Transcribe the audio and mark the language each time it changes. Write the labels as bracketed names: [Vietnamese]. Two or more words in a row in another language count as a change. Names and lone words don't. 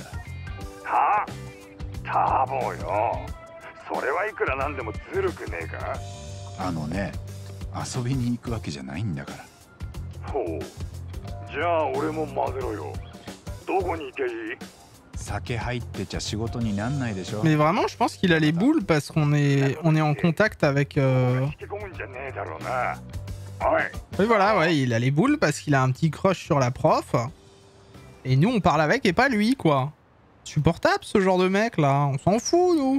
[Japanese] はあ？多忙よ。それはいくらなんでもずるくねえか？あのね、遊びに行くわけじゃないんだから。ほう。じゃあ俺も混ぜろよ。どこに行けいい？酒入ってちゃ仕事になんないでしょ。 [French] Mais vraiment, je pense qu'il a les boules parce qu'on est en contact avec. Oui, voilà, ouais, il a les boules parce qu'il a un petit crush sur la prof. Et nous, on parle avec et pas lui, quoi. Supportable ce genre de mec là, on s'en fout, nous.